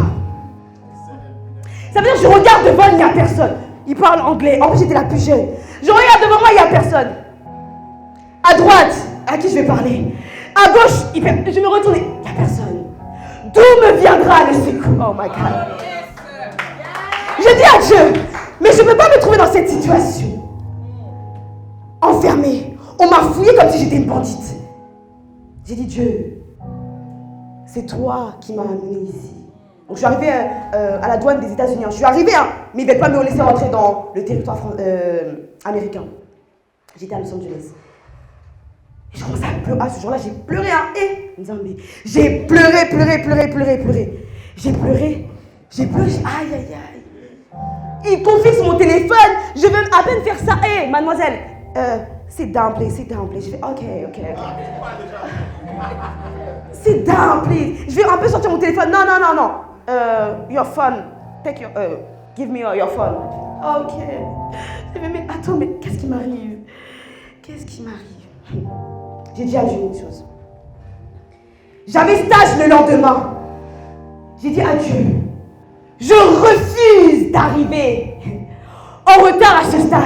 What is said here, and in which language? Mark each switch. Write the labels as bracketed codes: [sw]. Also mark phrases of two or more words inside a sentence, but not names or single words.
[fr] Ça veut dire que je regarde devant, il n'y a personne. Il parle anglais. En plus, j'étais la plus jeune. Je regarde devant moi, il n'y a personne. À droite, à qui je vais parler? À gauche, je me retourne, il n'y a personne. D'où me viendra le secours? [en] Oh my God. [fr] Je dis à Dieu, mais je ne peux pas me trouver dans cette situation. Enfermée. On m'a fouillée comme si j'étais une bandite. J'ai dit, Dieu, c'est toi qui m'as amenée ici. Donc je suis arrivée à la douane des États-Unis. Je suis arrivée, mais ils ne veulent pas me laisser rentrer dans le territoire américain. J'étais à Los Angeles. Et je commençais à pleurer. À ce jour-là, j'ai pleuré et j'ai pleuré. J'ai pleuré. Aïe, aïe, aïe. Il confie sur mon téléphone. Je veux à peine faire ça. Hé, mademoiselle, [en] sit down, please. [fr] Je fais, [en] ok. Sit down, please. [fr] Je vais un peu sortir mon téléphone. Non. [en] Your phone. Give me your phone. Ok. [fr] Je vais, mais attends, mais qu'est-ce qui m'arrive? J'ai dit à Dieu une chose. J'avais stage le lendemain. J'ai dit à Dieu, je refuse d'arriver en retard à ce stage.